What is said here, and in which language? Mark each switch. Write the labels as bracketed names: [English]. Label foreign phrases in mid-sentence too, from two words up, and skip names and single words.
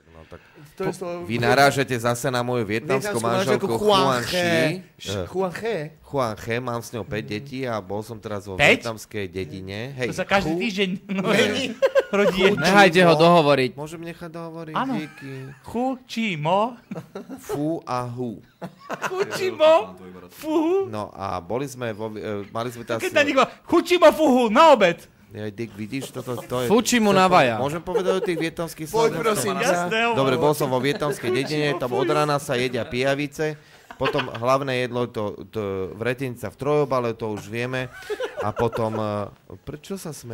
[Slovak] tak... Vy narážete zase na moju vietnamskú manželku Huan Chi. Huan He, mám s ňou 5 detí a bol som teraz vo vietnamskej dedine. To sa každý týždeň rodí. Nehajte ho dohovoriť. Môžem nechať dohovoriť? Áno. Chu, chi, mo. Fu a hu. Chu, chi, mo. Fuhu. No a mali sme teraz... Keď na nich chu, chi, mo, fuhu, na obed. Dick, vidíš, toto je... Fuči mu navaja. Môžem povedať o tých vietnamských Poď prosím. Dobre, bol som vo vietnamskej dedine, tam od rána sa jedia pijavice, potom hlavné jedlo vretenica v trojobale, to už vieme, a potom, prečo sa smeješ?